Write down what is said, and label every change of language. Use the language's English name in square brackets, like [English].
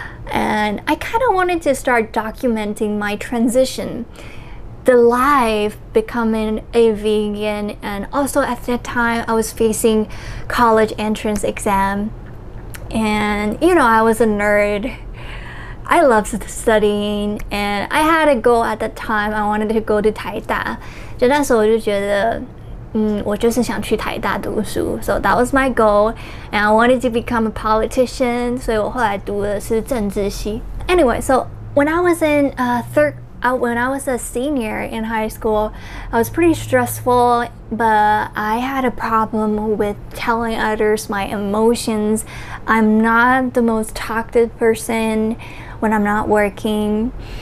[English] And I kind of wanted to start documenting my transition, the life becoming a vegan. And also at that time, I was facing college entrance exam. And I was a nerd. I loved studying, and I had a goal at that time. I wanted to go to 台大。 [Chinese] 就那时候我就觉得，我就是想去台大读书。 [English] So that was my goal, and I wanted to become a politician. [Chinese] 所以我后来读的是政治系。 [English] Anyway, so when I was when I was a senior in high school, I was pretty stressful, but I had a problem with telling others my emotions. I'm not the most talkative person when I'm not working.